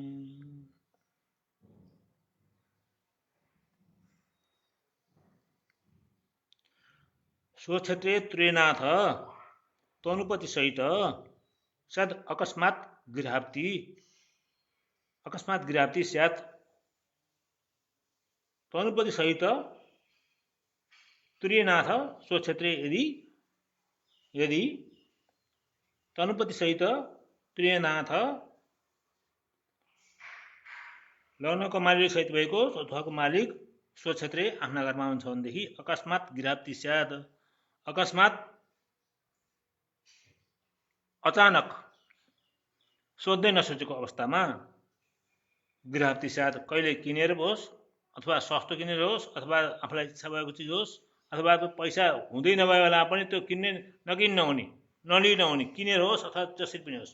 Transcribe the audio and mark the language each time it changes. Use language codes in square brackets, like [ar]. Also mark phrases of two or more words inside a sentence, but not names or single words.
[sa] स्वक्षेत्रे त्रिनाथ तनुपति सहित सद अकस्मात् गृहावती स्यात् तनुपति सहित त्रिनाथ स्वक्षेत्रे यदि तनुपति सहित त्रिनाथ [ne] लग्नको मालिक सहित भएको अथवाको मालिक स्वक्षेत्रे आफ्ना घरमा हुन्छ भनेदेखि [sa] अकस्मात् गृहावती स्यात् अकस्मात् [ne] अचानक सोध्दै नसोचेको अवस्थामा [sa] गृहावती स्यात् [ne] कहिले किनेर होस् अथवा सस्तो किनेर होस् अथवा आफूलाई इच्छा भएको चिज होस् अथवा त्यो पैसा हुँदै नभए बेला पनि त्यो किन्ने नकिन्न हुने नलिन हुने किनेर होस् अथवा जसरी पनि होस्।